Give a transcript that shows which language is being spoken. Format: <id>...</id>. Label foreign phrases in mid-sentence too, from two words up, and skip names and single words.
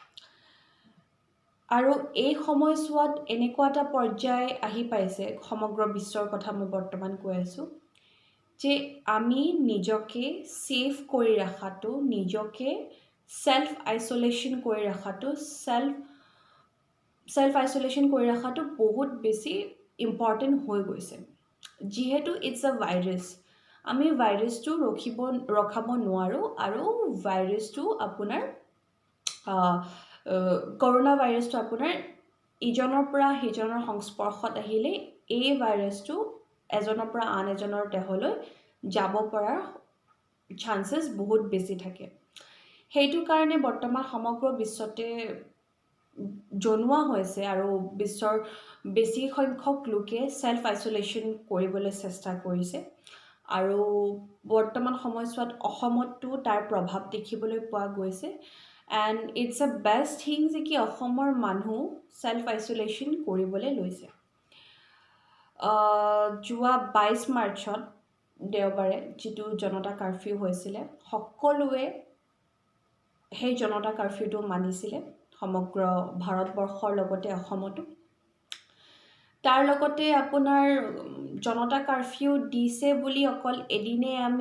<as>আৰু এই সময়ছোৱাত এনেকুৱা এটা পৰ্যায় আহি পাইছে সমগ্ৰ বিশ্বৰ কথা মই বৰ্তমান কৈ আছোঁ যে আমি নিজকে সেফ কৰি ৰাখাটো নিজকে</as> <en>self isolation</en> <as>কৰি ৰাখাটো</as> <en>self isolation</en> <as>কৰি ৰাখাটো বহুত বেছি ইম্পৰ্টেন্ট হৈ গৈছে যিহেতু</as> <en>it's a virus</en> <as>আমি ভাইৰাছটো ৰখাব নোৱাৰোঁ আৰু ভাইৰাছটো আপোনাৰ কৰোনা ভাইৰাছটো আপোনাৰ ইজনৰ পৰা সিজনৰ সংস্পৰ্শত আহিলে এই ভাইৰাছটো এজনৰ পৰা আন এজনৰ দেহলৈ যাব পৰাৰ চান্সেছ বহুত বেছি থাকে সেইটো কাৰণে বৰ্তমান সমগ্ৰ বিশ্বতে জনোৱা হৈছে আৰু বিশ্বৰ বেছি সংখ্যক লোকে</as> <en>self isolation</en> <as>কৰিবলৈ চেষ্টা কৰিছে আৰু বৰ্তমান সময়ছোৱাত অসমতো তাৰ প্ৰভাৱ দেখিবলৈ পোৱা গৈছে</as> <en>and it's a best thing</en> <as>যে কি অসমৰ মানুহ</as> <en>self isolation</en> <as>কৰিবলৈ লৈছে যোৱা 22 মাৰ্চত দেওবাৰে যিটো জনতা কাৰফিউ হৈছিলে সকলোৱে সেই জনতা কাৰফিউটো মানিছিলে সমগ্ৰ ভাৰতবৰ্ষৰ লগতে অসমতো তাৰ লগতে আপোনাৰ জনতা কাৰফিউ দিছে বুলি অকল এদিনে আমি</as>